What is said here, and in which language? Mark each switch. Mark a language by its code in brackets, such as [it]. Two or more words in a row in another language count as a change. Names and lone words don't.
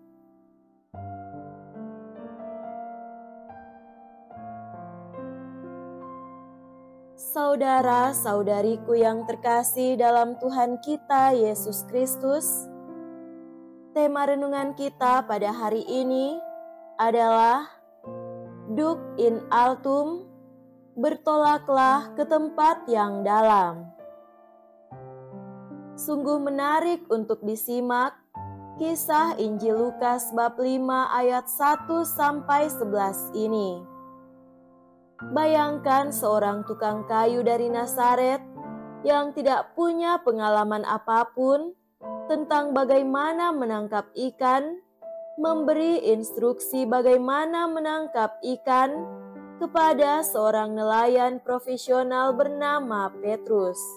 [id] Saudara-saudariku yang terkasih dalam Tuhan kita Yesus Kristus, tema renungan kita pada hari ini adalah [la] Duc in altum, [id] bertolaklah ke tempat yang dalam. Sungguh menarik untuk disimak kisah Injil Lukas bab 5 ayat 1-11 ini. Bayangkan seorang tukang kayu dari Nazaret yang tidak punya pengalaman apapun tentang bagaimana menangkap ikan, memberi instruksi bagaimana menangkap ikan kepada seorang nelayan profesional bernama Petrus.